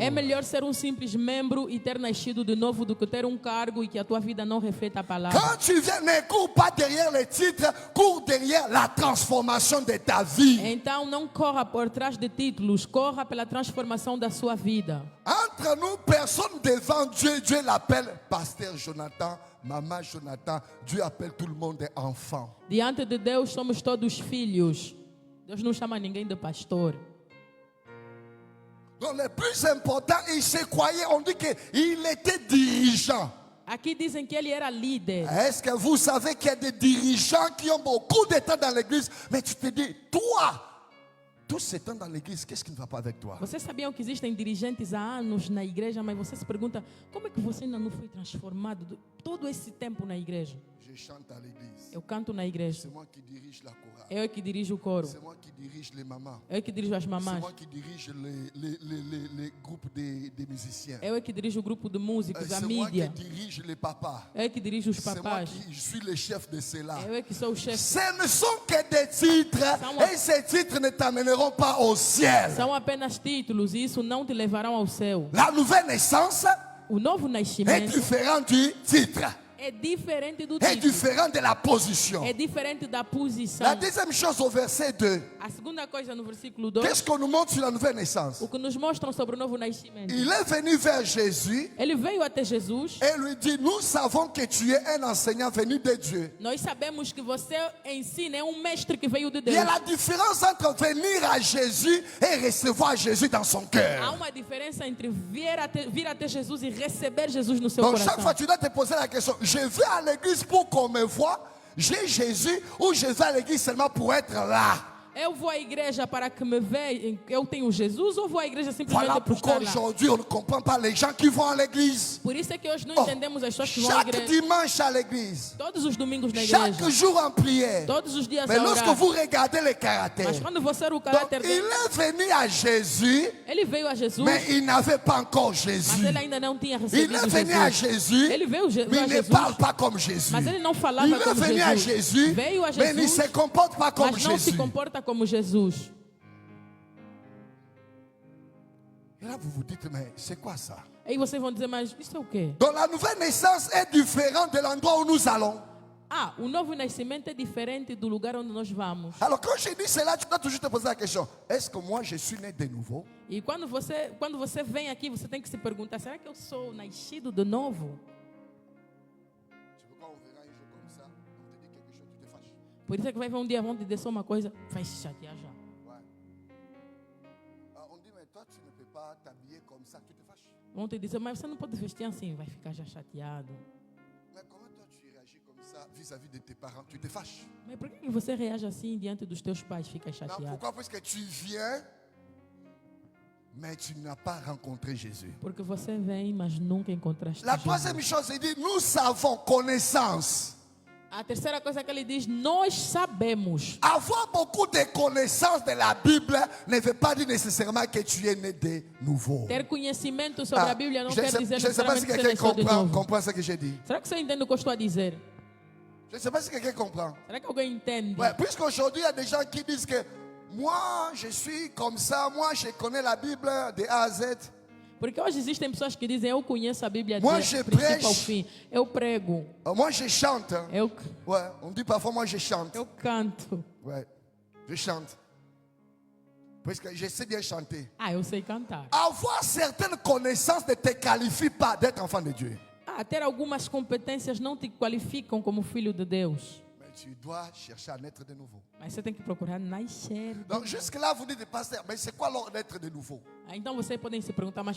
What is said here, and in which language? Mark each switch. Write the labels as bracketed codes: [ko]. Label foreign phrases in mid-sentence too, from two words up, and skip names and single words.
[pt] É melhor ser um simples membro e ter nascido de novo do que ter um cargo e que a tua vida não reflita a palavra. [fr] Quand tu viens, ne cours pas derrière les titres, cours derrière la transformation de ta vie. [pt] Então não corra por trás de títulos, corra pela transformação da sua vida. [fr] En Entre nous, personne devant Dieu, Dieu l'appelle pasteur Jonathan, maman Jonathan. Dieu appelle tout le monde enfant. [pt] Diante de Deus somos todos filhos. Deus não chama ninguém de pastor. [fr] Donc le plus important, il se croyait, on dit qu'il était dirigeant. [pt] Aqui dizem que ele era líder. [fr] Est-ce que vous savez qu'il y a des dirigeants qui ont beaucoup de temps dans l'église, mais tu te dis, toi, tout ce temps dans l'église, qu'est-ce qui ne va pas avec toi? [pt] Vocês sabiam que existem dirigentes há anos na igreja, mas você se pergunta, como é que você ainda não foi transformado todo esse tempo na igreja? [fr] Je chante à l'église. [pt] Eu canto na igreja. [fr] C'est moi qui dirige la chorale. [pt] Eu é que dirijo o coro. [fr] C'est moi qui dirige les mamans. [pt] Eu é que dirijo as [fr] C'est [pt] mamães. [fr] moi qui dirige les groupes des musiciens. [pt] Eu é que dirijo o grupo de músicos, a [fr] C'est moi qui [pt] mídia. [fr] dirige les papas. [pt] Eu é que dirijo os [fr] C'est moi [pt] papás. [fr] qui suis le chef de cela. [pt] Eu é que sou o chefe. [fr] Ce ne sont que des titres et ces titres ne t'amèneront pas au ciel. [pt] São apenas títulos e isso não te levarão ao céu. [fr] La nouvelle naissance [pt] O novo [fr] est [pt] nascimento [fr] différent du titre, [pt] é diferente do [fr] est [pt] título. [fr] différent de la position. [pt] É diferente da posição. [fr] La deuxième chose au verset 2, [pt] A segunda coisa no versículo 2, [fr] qu'est-ce qu'on nous montre sur la nouvelle naissance? [pt] o que nos mostram sobre o novo nascimento. [fr] Il est venu vers Jésus [pt] Ele veio até Jesus. [fr] et lui dit, nous savons que tu es un enseignant venu de Dieu. [pt] Nós sabemos que você ensina, é um mestre que veio de [fr] Il [pt] Deus. [fr] y a la différence entre venir à Jésus et recevoir Jésus dans son [pt] Há [fr] cœur. [pt] uma diferença entre vir até Jesus e receber Jesus no seu [fr] Donc chaque fois [pt] coração. [fr] tu dois te poser la question, je vais à l'église pour qu'on me voie, j'ai Jésus ou je vais à l'église seulement pour être là? [pt] Eu vou à igreja para que me vejam, eu tenho Jesus, ou vou à igreja simplesmente [fr] Voilà [pt] por [fr] pourquoi [pt] estar lá? [fr] aujourd'hui on ne comprend pas les gens qui vont à l'église. [pt] Por isso é que hoje não Oh, entendemos as pessoas que vão à [fr] chaque [pt] igreja. [fr] dimanche à l'église, [pt] Todos os domingos na [fr] chaque [pt] igreja. [fr] jour en prière. [pt] Todos os dias [fr] Mais [pt] a [fr] lorsque [pt] orar. [fr] vous regardez les caractères, [pt] Mas quando você era o [fr] donc [pt] caráter [fr] il [pt] dele, [fr] est venu à Jésus, [pt] ele veio a Jesus, [fr] mais il n'avait pas encore [pt] mas [fr] Jésus. [pt] ele ainda não tinha [fr] Il [pt] recebido [fr] est venu à [pt] Jesus. [fr] Jésus, [pt] Ele veio [fr] mais [pt] a [fr] il ne [pt] Jesus, [fr] parle pas comme Jésus. [pt] mas ele não falava [fr] Il est [pt] como [fr] venu à [pt] Jesus. [fr] Jésus, [pt] Veio a [fr] mais il ne [pt] Jesus, [fr] se comporte pas comme [pt] mas não se [fr] Jésus. [pt] comporta como Jesus. [fr] Et là, vous vous dites, mais c'est quoi ça? [pt] Aí vocês vão dizer, mas isso é o quê? [fr] Donc la nouvelle naissance est différente de l'endroit où nous allons. [pt] Ah, o novo nascimento é diferente do lugar onde nós vamos. [fr] Alors quand je dis cela, tu dois toujours te poser la question, est-ce que moi je suis né de nouveau? [pt] E quando você vem aqui, você tem que se perguntar, será que eu sou nascido de novo? [fr] Tu veux quand on verra un jour comme ça, on te dit quelque chose, tu te fâches. [pt] Por isso é que vai ver um dia, vão te dizer só uma coisa, vai se chatear já. [fr] Ouais. On dit, mais toi tu ne peux pas t'habiller comme ça, tu te fâches. [pt] Vão te dizer, mas você não pode vestir assim, vai ficar já chateado. [fr] Mais comment toi tu réagis comme ça vis-à-vis de tes parents, tu te fâches? [pt] Mas por que você reage assim diante dos teus pais, fica [fr] Non, [pt] chateado? [fr] pourquoi? Parce que tu viens, mais tu n'as pas rencontré Jésus. [pt] Porque você vem, mas nunca encontraste [fr] La [pt] Jesus. [fr] troisième chose, il dit, nous savons, connaissance. [pt] A terceira coisa que ele diz, nós sabemos. [fr] Avoir beaucoup de connaissances de la Bible ne veut pas dire nécessairement que tu es né de nouveau. [pt] Ter conhecimento sobre a Bíblia não [fr] je [pt] quer dizer [fr] ne sais pas si [pt] necessariamente que você [fr] quelqu'un [pt] nasceu de novo. [fr] comprend ce que j'ai dit. [pt] Será que você entende o que eu estou a dizer? [fr] Je ne sais pas si quelqu'un comprend. [pt] Será que alguém entende? [fr] Ouais, puisqu'aujourd'hui, il y a des gens qui disent que moi, je suis comme ça, moi, je connais la Bible de A à Z. [pt] Porque hoje existem pessoas que dizem, eu conheço a Bíblia [fr] Moi, [pt] de [fr] je [pt] princípio ao [fr] prêche. [pt] fim. Eu prego, [fr] Moi, je chante. [pt] eu, [fr] Ouais, on dit parfois, moi, je chante. [pt] eu canto. [fr] Ouais, je chante. Parce que je sais bien chanter. [pt] Ah, eu sei cantar. [fr] Avoir certaines connaissances ne te qualifie pas d'être enfant de Dieu. [pt] Ah, ter algumas competências não te qualificam como filho de Deus. [fr] Mais tu dois chercher à naître de nouveau. [pt] Mas você tem que procurar nascer. [fr] Donc jusque-là, vous dites, pasteur, mais c'est quoi alors naître de nouveau? [pt] Ah, então vocês podem se perguntar, mas